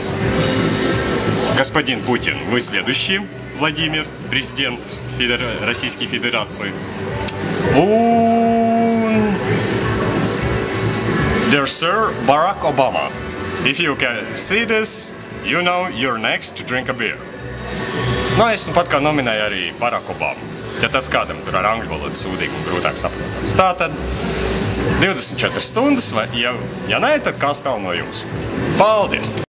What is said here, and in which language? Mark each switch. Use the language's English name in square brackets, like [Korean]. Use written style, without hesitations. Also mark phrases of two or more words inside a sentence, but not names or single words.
[Russian] Господин Путин, вы следующий, Владимир, президент Российской Федерации. [English] Dear Sir Barack Obama, if you can see this, you know you're next to drink a beer. [Latvian] Nu, es pat kā nominēju arī Barack Obama, ja tas kādam tur ar angļu valodu sūdīgi un grūtāk saprotams. Tātad, 24 stundas, vai, ja nē, tad kas tālu no jums. Paldies!